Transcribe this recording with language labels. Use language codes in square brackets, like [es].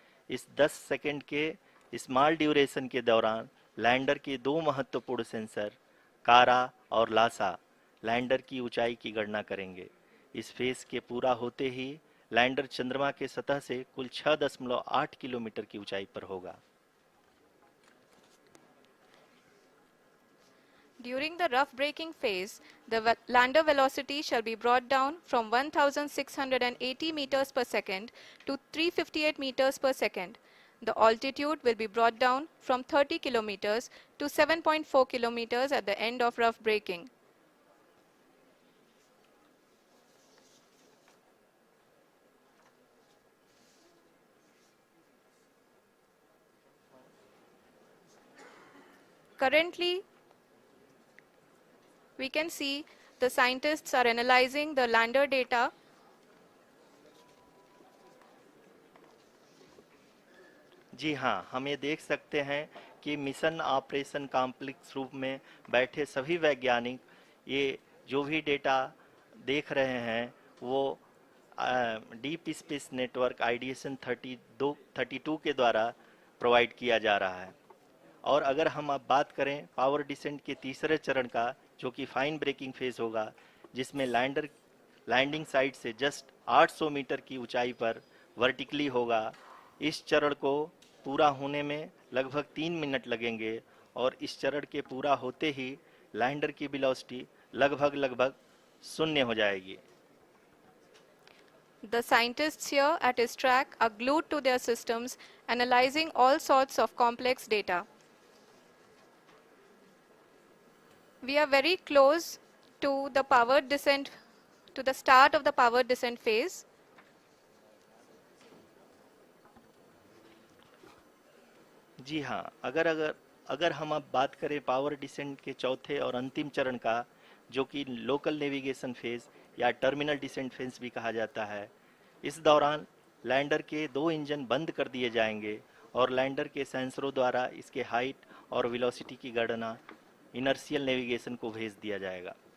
[hi] इस 10 सेकंड के small duration के दौरान लैंडर के दो महत्वपूर्ण सेंसर, कारा और लासा, लैंडर की ऊंचाई की गणना करेंगे। इस फेज के पूरा होते ही लैंडर चंद्रमा के सतह से कुल 6.8 किलोमीटर की ऊंचाई पर होगा। [en] During the rough braking phase, the lander velocity shall be brought down from 1680 meters per second to 358 meters per second. The altitude will be brought down from 30 kilometers to 7.4 kilometers at the end of rough braking. Currently, we can see the scientists are analyzing the lander data. [hi] जी हाँ, हम ये देख सकते हैं कि mission operation complex रूप में बैठे सभी वैज्ञानिक ये जो भी डेटा देख रहे हैं वो डीप स्पेस नेटवर्क आईडीएसन 32 के द्वारा प्रोवाइड किया जा रहा है। और अगर हम अब बात करें पावर डिसेंट के तीसरे चरण का, जो कि फाइन ब्रेकिंग फेज होगा, जिसमें लैंडिंग साइट से जस्ट 800 मीटर की ऊंचाई पर वर्टिकली होगा। इस चरण को पूरा होने में लगभग 3 मिनट लगेंगे और इस चरण के पूरा होते ही लैंडर की वेलोसिटी लगभग शून्य हो जाएगी। [en] The scientists here at ISRO are glued to their systems, analyzing all sorts of complex data. We are very close to the power descent, to the start of the power descent phase. [hi] जी हाँ, अगर हम अब बात करें power descent के चौथे और अंतिम चरण का, जो कि लोकल नेविगेशन फेज या टर्मिनल डिसेंट फेज भी कहा जाता है, इस दौरान लैंडर के 2 इंजन बंद कर दिए जाएंगे और लैंडर के सेंसरों द्वारा इसके हाइट और वेलोसिटी की गणना इनर्शियल नेविगेशन को भेज दिया जाएगा।